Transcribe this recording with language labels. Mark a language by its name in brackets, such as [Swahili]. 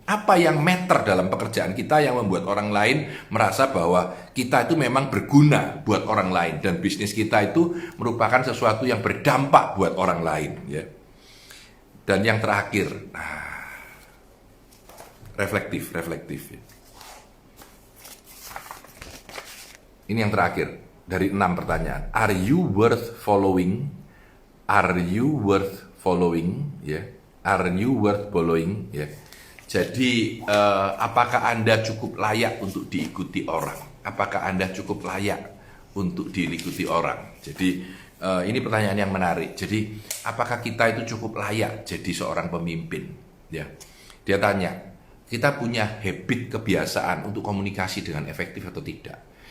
[Indonesian] Apa yang matter dalam pekerjaan kita yang membuat orang lain merasa bahwa kita itu memang berguna buat orang lain dan bisnis kita itu merupakan sesuatu yang berdampak buat orang lain, ya. Dan yang terakhir, reflektif, ya. Ini yang terakhir dari 6 pertanyaan. [English] Are you worth following? Are you worth following? Ya. Are you worth following? [Indonesian] Ya. Jadi apakah Anda cukup layak untuk diikuti orang? Apakah Anda cukup layak untuk diikuti orang? Jadi ini pertanyaan yang menarik. Jadi apakah kita itu cukup layak jadi seorang pemimpin? Ya. Dia tanya, kita punya habit, kebiasaan untuk komunikasi dengan efektif atau tidak?